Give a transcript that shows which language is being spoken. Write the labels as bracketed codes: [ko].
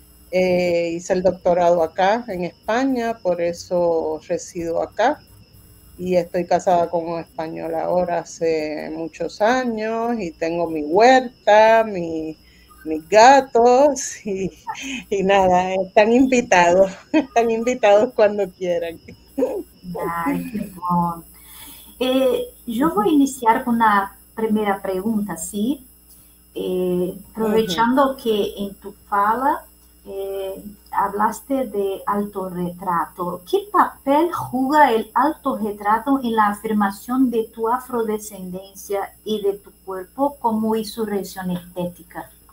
[es] Hice el doctorado acá en España, por eso resido acá. y estoy casada con un español ahora hace muchos años y tengo mi huerta, mis gatos y nada, están invitados cuando quieran. [pt] Ai, que bom. Eu vou iniciar com a primeira pergunta, sim. [es] Aprovechando que en tu fala hablaste de autorretrato, ¿qué papel juega el autorretrato en la afirmación de tu afrodescendencia y de tu cuerpo como insurrección estética?